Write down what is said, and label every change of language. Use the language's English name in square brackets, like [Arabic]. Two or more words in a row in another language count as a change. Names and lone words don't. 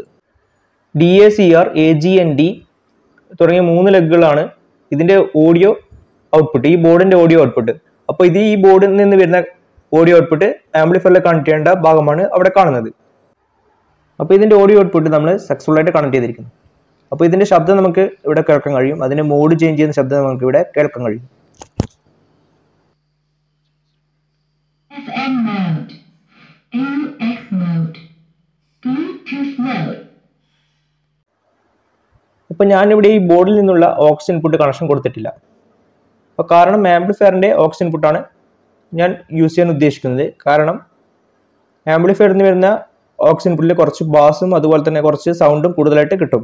[Malayalam] DACR AGND തുടങ്ങിയ 3 ലെഗുകളാണ് ഇതിൻ്റെ [English] audio output, [Malayalam] ഈ ബോർഡിൻ്റെ [English] audio output. [Malayalam] അപ്പോൾ ഇത് ഈ ബോർഡിൽ നിന്ന് വരുന്ന [English] audio output [Malayalam] ആംപ്ലിഫയറിൽ കണക്ട് ചെയ്യേണ്ട ഭാഗമാണ് അവിടെ കാണുന്നത്. അപ്പോൾ ഇതിൻ്റെ [English] audio output [Malayalam] നമ്മൾ സക്സസ്ഫുൾ ആയിട്ട് കണക്ട് ചെയ്തിരിക്കുന്നു. അപ്പോൾ ഇതിൻ്റെ ശബ്ദം നമുക്ക് ഇവിടെ കേൾക്കാൻ കഴിയും. അതിൻ്റെ [English] mode change [Malayalam] ചെയ്യുന്ന ശബ്ദം നമുക്ക് ഇവിടെ കേൾക്കാൻ കഴിയും. [English] FM mode, AUX mode, Bluetooth mode. [Malayalam] അപ്പോൾ ഞാനിവിടെ ഈ ബോർഡിൽ നിന്നുള്ള [English] aux input connection [Malayalam] കൊടുത്തിട്ടില്ല. അപ്പോൾ കാരണം ആംപ്ലിഫയറിൻ്റെ [English] aux input-aanu [Malayalam] ഞാൻ യൂസ് ചെയ്യാൻ ഉദ്ദേശിക്കുന്നത്. കാരണം ആംപ്ലിഫയറിൽ നിന്ന് വരുന്ന [English] aux input-il [Malayalam] കുറച്ച് ബാസും അതുപോലെ തന്നെ കുറച്ച് സൗണ്ടും കൂടുതലായിട്ട് കിട്ടും.